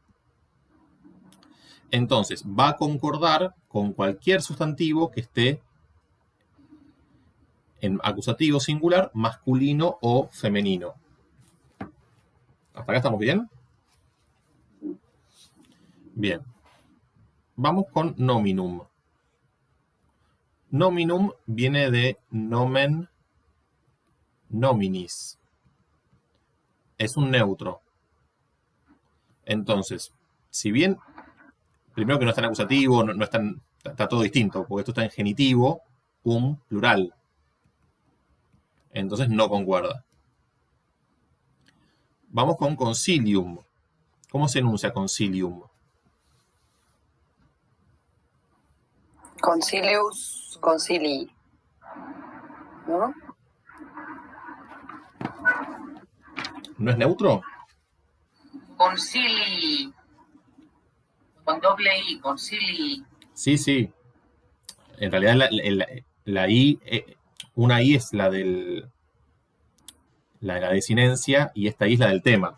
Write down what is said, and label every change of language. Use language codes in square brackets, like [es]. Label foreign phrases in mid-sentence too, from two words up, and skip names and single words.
[es] Entonces, va a concordar con cualquier sustantivo que esté en acusativo singular, masculino o femenino. ¿Hasta acá estamos bien? Bien. Vamos con nominum. Nominum viene de [la] nomen nominis. [es] Es un neutro. Entonces, si bien, primero que no está en acusativo, no está, está todo distinto, porque esto está en genitivo, plural. Entonces no concuerda. Vamos con concilium. ¿Cómo se enuncia concilium? [la] Concilius, concili. [es] ¿No? ¿No es neutro? Concili. Con doble I, concili. Sí, sí. En realidad la I, una I es la de la desinencia y esta I es la del tema.